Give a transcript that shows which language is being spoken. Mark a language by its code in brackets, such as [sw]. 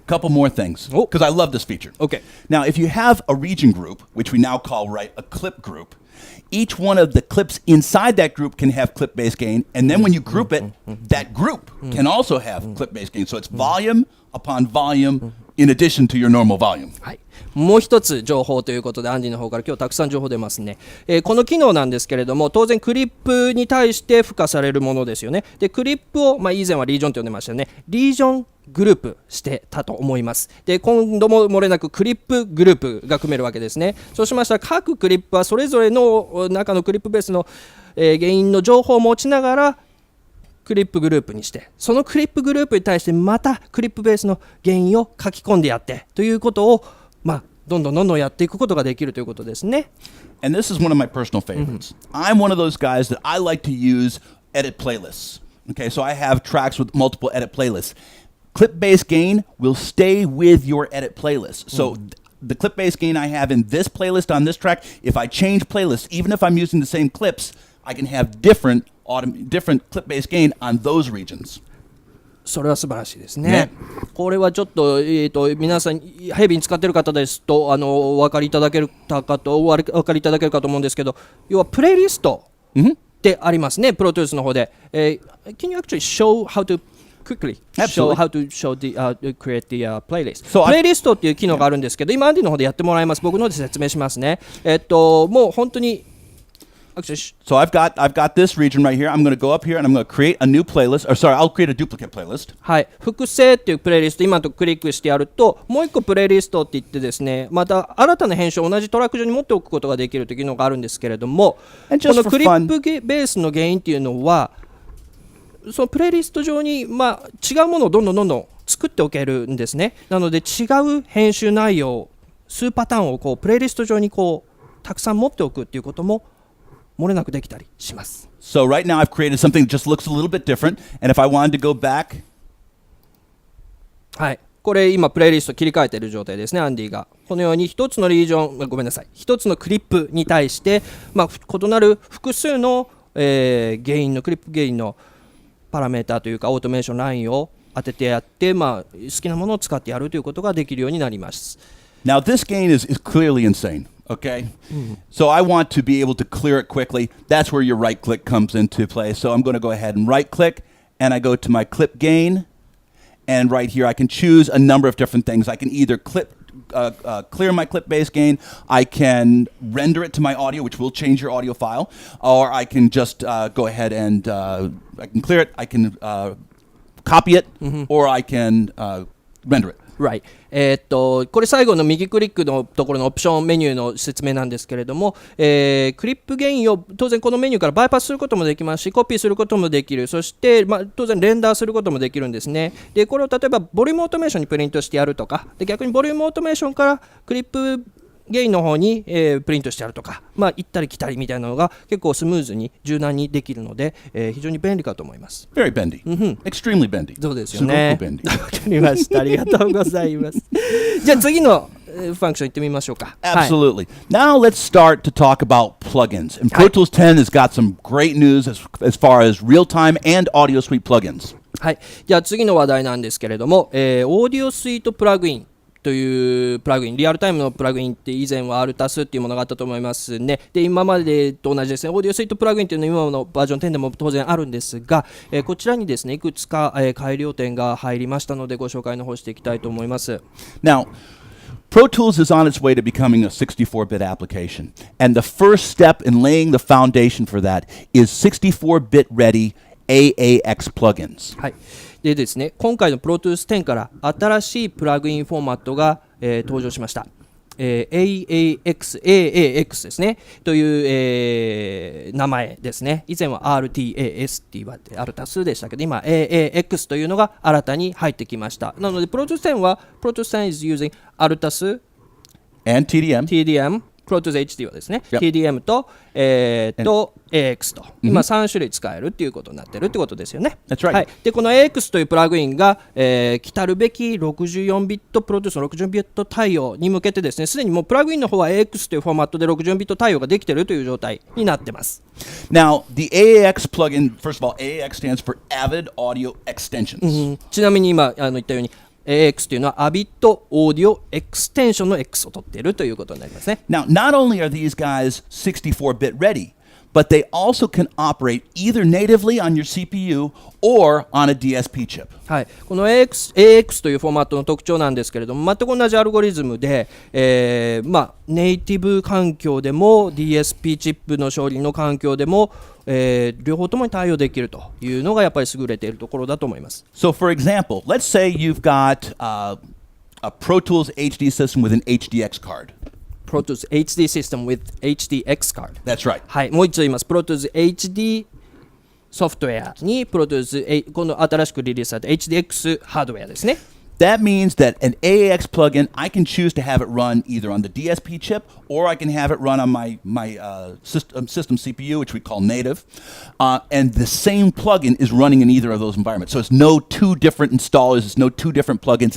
[en] Couple more things, because I love this feature. Okay. Now, if you have a region group, which we now call, right, a clip group, each one of the clips inside that group can have clip bass gain, and then when you group it, that group can also have clip bass gain. So it's volume upon volume in addition to your normal volume. [ja] はい、もう一つ情報ということでアンディの方から今日たくさん情報出ますね。この機能なんですけれども、当然クリップに対して付加されるものですよね。でクリップを、以前はリージョンと呼んでましたよね。リージョングループしてたと思います。で今度も漏れなくクリップグループが組めるわけですね。そうしましたら各クリップはそれぞれの中のクリップベースの、原因の情報を持ちながらクリップグループにして、そのクリップグループに対してまたクリップベースの原因を書き込んでやってということを、どんどんやっていくことができるということですね。 [en] And this is one of my personal favorites. I'm one of those guys that I like to use edit playlists. Okay, so I have tracks with multiple edit playlists. Clip bass gain will stay with your edit playlist. So the clip bass gain I have in this playlist on this track, if I change playlists, even if I'm using the same clips, I can have different clip bass gain on those regions. [ja] それは素晴らしいですね。これはちょっと、皆さんヘビーに使っている方ですとお分かりいただけるかと思うんですけど、要はプレイリストってありますね、プロデュースの方で。 [en] Can you actually show how to quickly show how to create the playlist? [ja] プレイリストっていう機能があるんですけど、今アンディの方でやってもらいます。僕の方で説明しますね。もう本当に [en] So I've got this region right here. I'm going to go up here and I'm going to create a new playlist. Or sorry, I'll create a duplicate playlist. [ja] はい、複製っていうプレイリスト、今のとこクリックしてやると、もう一個プレイリストって言ってですね、また新たな編集を同じトラック上に持っておくことができるというのがあるんですけれども、このクリップベースの原因っていうのは、そのプレイリスト上に、違うものをどんどん作っておけるんですね。なので違う編集内容、数パターンをプレイリスト上にたくさん持っておくっていうことも漏れなくできたりします。 [en] So right now I've created something that just looks a little bit different, and if I wanted to go back, [ja] はい、これ今プレイリスト切り替えている状態ですね、アンディが。このように一つのリージョン、ごめんなさい、一つのクリップに対して、異なる複数の、ゲインのクリップゲインのパラメータというかオートメーションラインを当ててやって、好きなものを使ってやるということができるようになります。 [en] Now this gain is clearly insane. Okay, so I want to be able to clear it quickly. That's where your right click comes into play. So I'm going to go ahead and right click, and I go to my clip gain, and right here I can choose a number of different things. I can either clear my clip bass gain, I can render it to my audio, which will change your audio file, or I can just go ahead and I can clear it, I can copy it, or I can render it. Right. [ja] これ最後の右クリックのところのオプションメニューの説明なんですけれども、クリップゲインを当然このメニューからバイパスすることもできますし、コピーすることもできる。そして、当然レンダーすることもできるんですね。でこれを例えばボリュームオートメーションにプリントしてやるとか、で逆にボリュームオートメーションからクリップゲインの方に、プリントしてあるとか、行ったり来たりみたいなのが結構スムーズに柔軟にできるので、非常に便利かと思います。 [en] Very bendy. Extremely bendy. [ja] そうですよね。すごく便利。わかりました。ありがとうございます。じゃあ次のファンクション行ってみましょうか。 [en] Absolutely. Now let's start to talk about plugins. And Pro Tools 10 has got some great news as far as real-time and audio suite plugins. [ja] はい、じゃあ次の話題なんですけれども、オーディオスイートプラグインというプラグイン、リアルタイムのプラグインって以前はアルタスっていうものがあったと思いますね。で、今までと同じですね、オーディオスイートプラグインっていうのは今のバージョン10でも当然あるんですが、こちらにですねいくつか、改良点が入りましたのでご紹介の方していきたいと思います。 [en] Now, Pro Tools is on its way to becoming a 64-bit application. And the first step in laying the foundation for that is 64-bit ready AAX plugins. [ja] はい、でですね、今回の Pro Tools 10から新しいプラグインフォーマットが、登場しました。 AAX ですねという、名前ですね。以前は RTAS って言われてアルタスでしたけど、今 AAX というのが新たに入ってきました。なので Pro Tools 10は [en] Pro Tools 10 is using アルタス and TDM [ja] Pro Tools HD はですね、 [en] Yep. [ja] TDM と、AX と、今3種類使えるっていうことになってるってことですよね。 [en] That's right. [ja] はい、でこの AX というプラグインが、来たるべき64ビットプロデュースの64ビット対応に向けてですね、すでにもうプラグインの方は AX というフォーマットで64ビット対応ができているという状態になってます。 [en] Now, the AAX plugin, first of all, AAX stands for Avid Audio Extensions. [ja] ちなみに今言ったようにAX というのは Avid Audio Extension の X を取っているということになりますね。 [en] Now, not only are these guys 64-bit ready, but they also can operate either natively on your CPU or on a DSP chip. [ja] はい、この AX というフォーマットの特徴なんですけれども、全く同じアルゴリズムで、ネイティブ環境でも DSP チップの処理の環境でも、両方ともに対応できるというのがやっぱり優れているところだと思います。 [en] So, for example, let's say you've got a Pro Tools HD system with an HDX card.Pro Tools HD System with HDX card. That's right. [ja] はい、もう一度言います。Pro Tools HD ソフトウェアに Pro Tools 今度新しくリリースされた HDX ハードウェアですね。 [en] That means that an AAX plugin, I can choose to have it run either on the DSP chip or I can have it run on my system CPU, which we call native. And the same plugin is running in either of those environments. So it's no two different installers, it's no two different plugins.